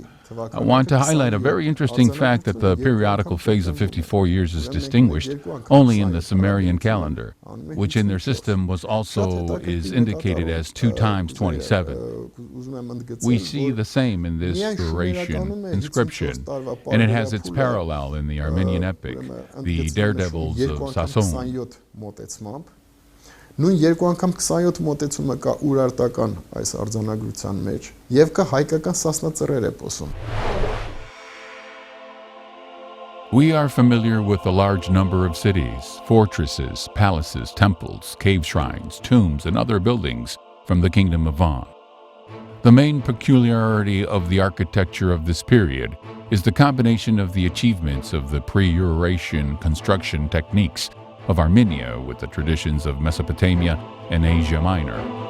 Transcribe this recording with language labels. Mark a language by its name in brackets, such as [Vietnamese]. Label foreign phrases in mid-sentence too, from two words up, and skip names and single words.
[English] I want to highlight a very interesting fact that the periodical phase of 54 years is distinguished only in the Sumerian calendar, which in their system was also is indicated as 2 times 27. We see the same in this duration inscription, and it has its parallel in the Armenian epic, the Daredevils of Sasson. [Armenian] Նույն երկու անգամ 27 մոտեցումը կա ուրարտական այս արձանագրության մեջ եւ կա հայկական սասնածռեր էպոսում. [English] We are familiar with a large number of cities, fortresses, palaces, temples, cave shrines, tombs, and other buildings from the Kingdom of Van. The main peculiarity of the architecture of this period is the combination of the achievements of the pre-Urartian construction techniques of Armenia with the traditions of Mesopotamia and Asia Minor.